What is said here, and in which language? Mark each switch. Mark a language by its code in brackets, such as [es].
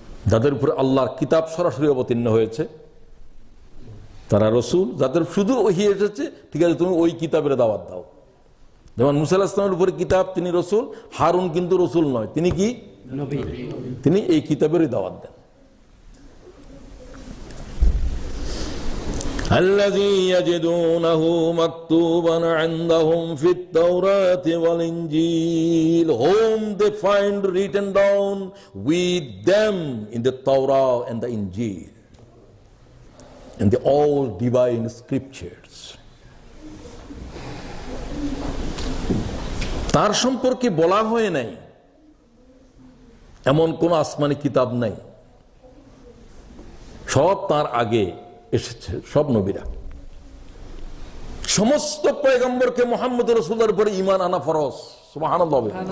[bn] যাদের উপরে আল্লাহর কিতাব সরাসরি অবতীর্ণ হয়েছে তারা রসুল। যাদের শুধু ওহী এসেছে, ঠিক আছে তুমি ওই কিতাবের দাওয়াত দাও। যেমন মুসা আলাইহিস সালামের উপরে কিতাব, তিনি রসুল। হারুন কিন্তু রসুল নয়, তিনি কি নবী, তিনি এই কিতাবেরই দাওয়াত দেন। [ar] الذي يجدونه مكتوبا عندهم في التوراة والإنجيل, [en] whom they find written down with them in the Torah and the Injil and the all divine scriptures. [bn] তার সম্পর্কে বলা হয় নাই এমন কোন আসমানি কিতাব নাই, সব তার আগে এসেছে, সব নবীরা। সমস্ত পয়গম্বরকে মুহাম্মদ রাসূলের উপরে ঈমান আনা ফরজ, সুবহানাল্লাহ।